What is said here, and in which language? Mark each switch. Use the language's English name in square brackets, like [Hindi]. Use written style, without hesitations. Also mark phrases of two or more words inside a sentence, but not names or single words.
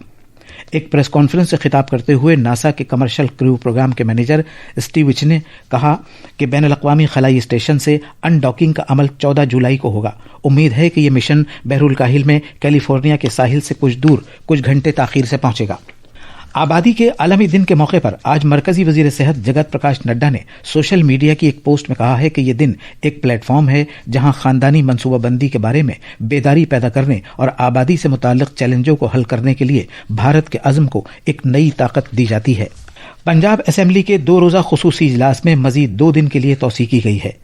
[Urdu] ایک پریس کانفرنس سے خطاب کرتے ہوئے ناسا کے کمرشل کریو پروگرام کے مینیجر اسٹیو وچ نے کہا کہ بین الاقوامی خلائی اسٹیشن سے ان ڈاکنگ کا عمل 14 جولائی کو ہوگا۔ امید ہے کہ یہ مشن بحر الکاہل میں کیلیفورنیا کے ساحل سے کچھ دور کچھ گھنٹے تاخیر سے پہنچے گا۔ آبادی کے عالمی دن کے موقع پر آج مرکزی وزیر صحت جگت پرکاش نڈا نے سوشل میڈیا کی ایک پوسٹ میں کہا ہے کہ یہ دن ایک پلیٹ فارم ہے جہاں خاندانی منصوبہ بندی کے بارے میں بیداری پیدا کرنے اور آبادی سے متعلق چیلنجوں کو حل کرنے کے لیے بھارت کے عزم کو ایک نئی طاقت دی جاتی ہے۔ پنجاب اسمبلی کے 2 روزہ خصوصی اجلاس میں مزید 2 دن کے لیے توسیع کی گئی ہے۔